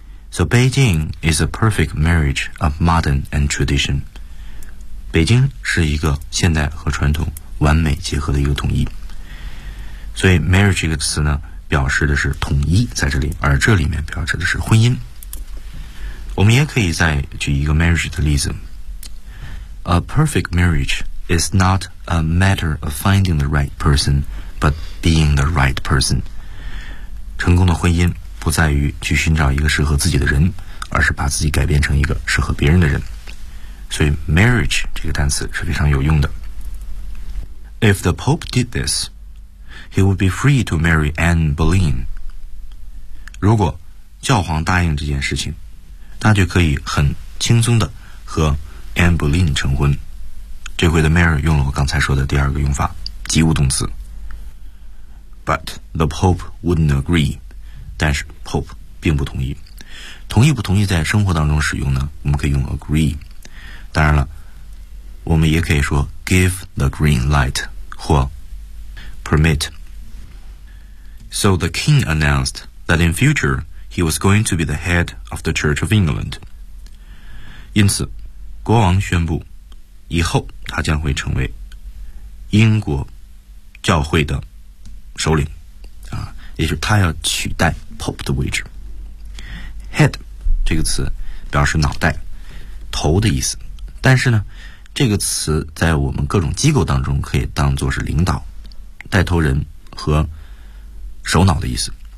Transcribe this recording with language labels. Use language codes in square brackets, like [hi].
[en] So Beijing is a perfect marriage of modern and tradition. [zh] 北京是一个现代和传统完美结合的一个统一。所以 marriage 这个词呢表示的是统一在这里，而这里面表示的是婚姻。我们也可以再举一个 marriage 的例子。 [en] A perfect marriage is not a matter of finding the right person,But being the right person. [zh] 成功的婚姻不在于去寻找一个适合自己的人，而是把自己改变成一个适合别人的人。所以 marriage 这个单词是非常有用的。 [en] If the Pope did this, he would be free to marry Anne Boleyn. [zh] 如果教皇答应这件事情，他就可以很轻松地和 Anne Boleyn 成婚。这回的 Mary 用了我刚才说的第二个用法，及物动词。 [en] But the Pope wouldn't agree. [zh] 但是 Pope 并不同意。同意不同意在生活当中使用呢，我们可以用 agree。当然了，我们也可以说 [en] give the green light [zh] 或 permit。 [en] So the king announced that in future he was going to be the head of the Church of England. [zh] 因此国王宣布以后他将会成为英国教会的首领啊，也就是他要取代 Pope 的位置。 Head 这个词表示脑袋头的意思，但是呢这个词在我们各种机构当中可以当作是领导带头人和首脑的意思。